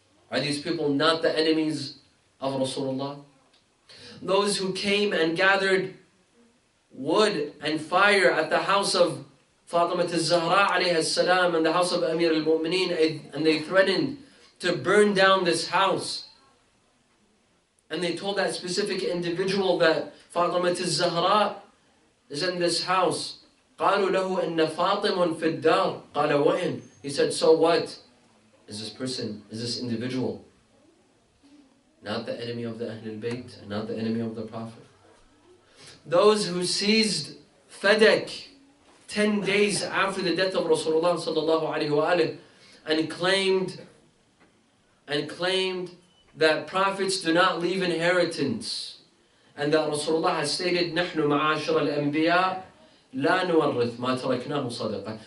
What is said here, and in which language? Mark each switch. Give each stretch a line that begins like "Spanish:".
English: Are these people not the enemies of Rasulullah? Those who came and gathered wood and fire at the house of Fatima al-Zahra alayhi salam and the house of Amir al-Mu'mineen, and they threatened to burn down this house. And they told that specific individual that Fatima al-Zahra is in this house.
Arabic: قالوا له إن فاطم في الدار.
English: قال وين? He said, so what? Is this person, is this individual not the enemy of the Ahlul Bayt and not the enemy of the Prophet? Those who seized Fadak 10 days after the death of Rasulullah sallallahu alaihi wasallam and claimed that prophets do not leave inheritance, and that Rasulullah has stated, نحن معاشر الأنبياء لا نورث ما تركناه صدقة.